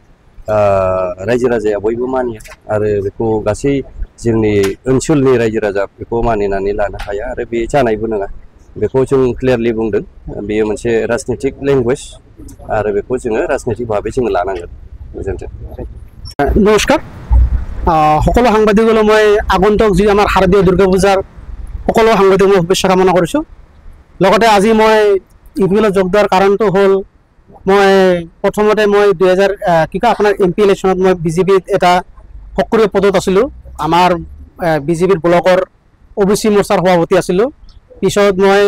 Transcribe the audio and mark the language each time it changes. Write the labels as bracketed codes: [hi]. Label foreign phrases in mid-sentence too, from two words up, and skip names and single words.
[brx] रायजो राजाया बयबो मानिया आरो बेखौ गासै जोंनि ओनसोलनि रायजो राजा बेखौ मानिनानै लानो हाया आरो बे जानायबो नङा बेखौ जों क्लियारलि बुंदों बेयो मोनसे राजनितिक लेंगुवेज आरो बेखौ जोङो राजनितिक भाबै जोङो लानांगोन गोजोन्थों [as] नमस्कार সকলো সাংবাদিকলৈ মই আগন্তুক যি আমাৰ শাৰদীয় দুৰ্গা পূজাৰ সকলো সাংবাদিক মই শুভেচ্ছা কামনা কৰিছোঁ লগতে আজি মই ইউপিএলত যোগ দিয়াৰ কাৰণটো হ'ল মই প্ৰথমতে মই 2000 আপোনাৰ এমপি ইলেকশ্যনত মই বিজেপিত এটা সক্ৰিয় পদত আছিলোঁ আমাৰ বিজেপিৰ ব্লকৰ ওবিচি মৰ্চাৰ সভাপতি আছিলোঁ পিছত মই